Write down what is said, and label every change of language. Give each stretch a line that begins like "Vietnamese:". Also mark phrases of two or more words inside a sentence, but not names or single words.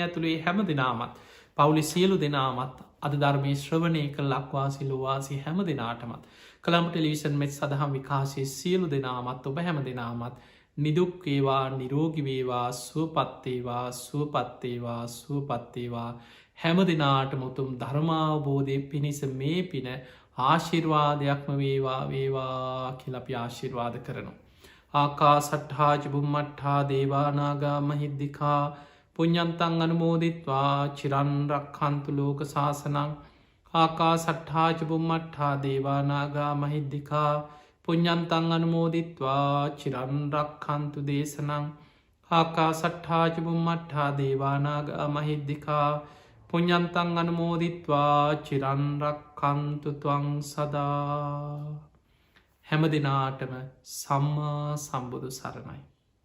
Sinhala: ඇතුළේ හැම දෙනාමත් පවුලි සියලු දෙනාමත් අද ධර්මය ශ්‍රවණය කළ ලක්වාසි ලොවාසි හැම දෙනාටමත් කළම් ටෙලිවිෂන් මෙත් සඳහම් විකාශය සියලු දෙනාමත් ඔබ හැම දෙනාමත් නිදුක්කේවා නිරෝගිවේවා සුවපත්තේවා සුවපත්තේවා සුවපත්තේවා හැම දෙනාට මුතුම් ධර්මාවබෝධය පිණිස මේ පින ආශිර්වාදයක්ම වේවා කියලපි ආශිර්වාද කරනු.
Pali: ආකා සට්හාජ බුම්මට්හා දේවානාගා මහිද්දිකා පුඤ්ඤන්තං අනුමෝදිත්වා චිරන්රක්ඛන්තු ලෝක සාසනං ආකා සට්හාජ බුම්මට්හා දේවානාගා මහිද්දිකා පුඤ්ඤන්තං අනුමෝදිත්වා චිරන්රක්ඛන්තු දේශනං ආකා සට්හාජ බුම්මට්හා දේවානාගා මහිද්දිකා පුඤ්ඤන්තං අනුමෝදිත්වා චිරන්රක්ඛන්තු ත්වං සදා.
Sinhala: හැම දිනාටම සම්මා සම්බුදු සරණයි.